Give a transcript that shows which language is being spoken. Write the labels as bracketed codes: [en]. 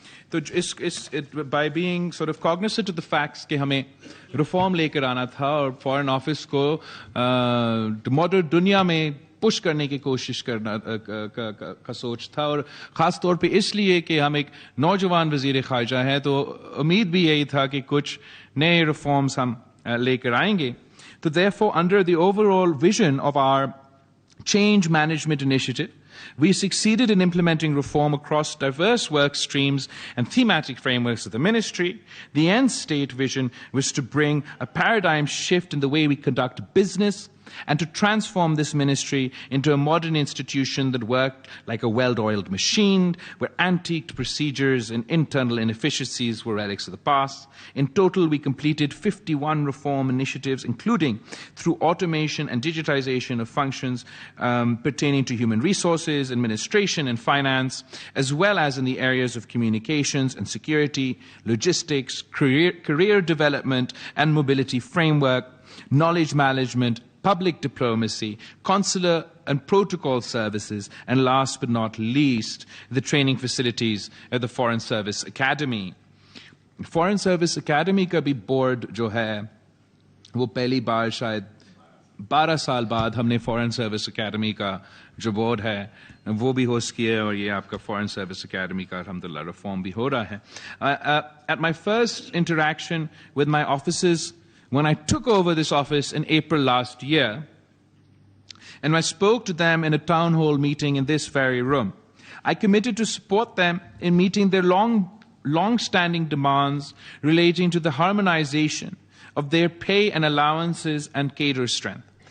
[ur] تو [en] by being sort of cognizant of the facts [ur] کہ ہمیں ریفارم لے کر آنا تھا اور فارن آفس کو ماڈرن دنیا میں پش کرنے کی کوشش کرنا کا سوچ تھا، اور خاص طور پہ اس لیے کہ ہم ایک نوجوان وزیر خارجہ ہیں، تو امید بھی یہی تھا کہ کچھ نئے ریفارمز ہم لے کر آئیں گے. [en] تو therefore under the overall vision of our change management initiative, we succeeded in implementing reform across diverse work streams and thematic frameworks of the ministry. The end state vision was to bring a paradigm shift in the way we conduct business and to transform this ministry into a modern institution that worked like a well-oiled machine, where antiqued procedures and internal inefficiencies were relics of the past. In total, we completed 51 reform initiatives, including through automation and digitization of functions pertaining to human resources, administration, and finance, as well as in the areas of communications and security, logistics, career development and mobility framework, knowledge management, public diplomacy, consular and protocol services, and last but not least, the training facilities at the Foreign Service Academy. [ur] Foreign Service Academy کا بھی board جو ہے وہ پہلی بار شاید 12 سال بعد ہم نے فورن سروس اکیڈمی کا جو بورڈ ہے وہ بھی ہوسٹ کیا ہے، اور یہ آپ کا فورن سروس اکیڈمی کا الحمدللہ ریفارم بھی ہو رہا ہے. [en] At my first interaction with my officers when I took over this office in April last year, and I spoke to them in a town hall meeting in this very room, I committed to support them in meeting their long-standing demands relating to the harmonization of their pay and allowances and cadre strength.